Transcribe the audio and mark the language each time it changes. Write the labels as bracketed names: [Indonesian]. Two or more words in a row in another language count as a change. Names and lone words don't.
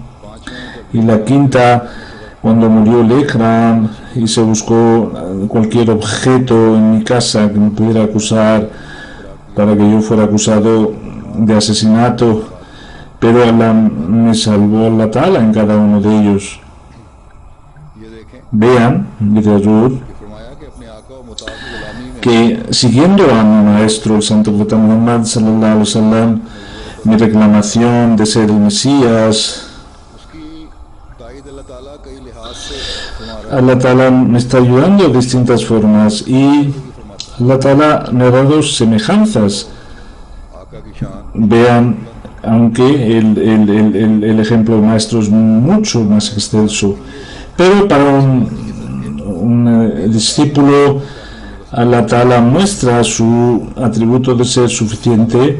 [Spanish] Y la quinta, cuando murió Lekram y se buscó cualquier objeto en mi casa que me pudiera acusar para que yo fuera acusado de asesinato, pero Allah me salvó [Arabic] الله تعالى [Spanish] en cada uno de ellos. Vean, dice Azur, que siguiendo a mi maestro, el santo profeta Muhammad [Arabic] صلى الله عليه وسلم, [Spanish] mi reclamación de ser el Mesías, [Arabic] الله تعالى [Spanish] me está ayudando de distintas formas y [Arabic] الله تعالى [Spanish] me ha dado semejanzas. Vean, aunque el ejemplo maestro es mucho más extenso, pero para un discípulo, [Arabic] الله تعالى [Spanish] muestra su atributo de ser suficiente.